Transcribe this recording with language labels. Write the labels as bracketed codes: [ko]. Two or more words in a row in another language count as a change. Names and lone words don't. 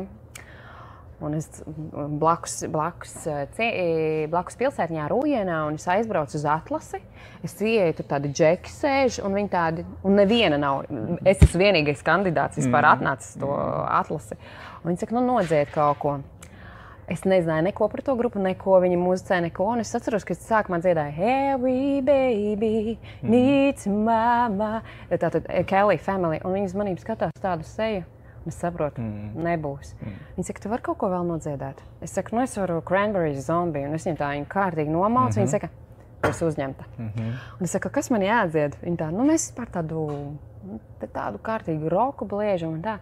[lv] Un es blakus pilsētņā Rūjienā, un es aizbraucu uz atlasi. Es ieeju, tur tādi džeki sēž, un viņi tādi, un neviena nav. Es esmu vienīgais kandidāts vispār atnācis to atlasi. Un viņi saka, nodzied kaut ko. Es nezināju neko par to grupu, neko viņi muzicē, neko. Un es atceros, ka es sākumā dziedāju Every baby needs mama. Tātad Kelly Family. Un viņi uz manību skatās tādu seju. Es saprotu, nebūs. Viņi saka, tu vari kaut ko vēl nodziedāt? Es saku, es varu Cranberries Zombie. Un es viņam tā kārtīgi nomaucu. Viņi saka, tu esi uzņemta. Un es saku, kas man jādzied? Viņi tā, mēs par tādu kārtīgu roku bliežam un tā.